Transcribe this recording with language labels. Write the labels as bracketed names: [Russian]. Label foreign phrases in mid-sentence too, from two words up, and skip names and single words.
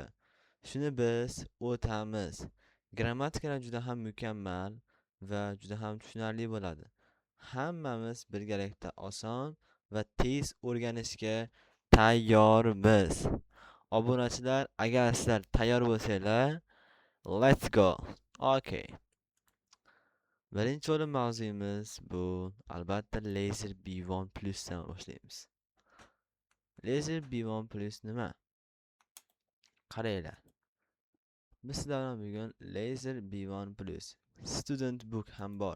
[Uzbek] Shuni biz o'tamiz. Grammatikalar juda ham mukammal va juda ham tushunarli bo'ladi. Hammamiz birgalikda oson va tez o'rganishga tayyormiz. Obunachilar, agar sizlar tayyor bo'lsanglar, [English] let's go. Okay. [Uzbek] Birinchi o'rin mavzuyimiz bu albatta Laser B1 Plus'dan boshlaymiz. Laser B1 Plus nima? Qaranglar. Biz sizlar bilan bugun Laser B1 Plus Student Book ham bor.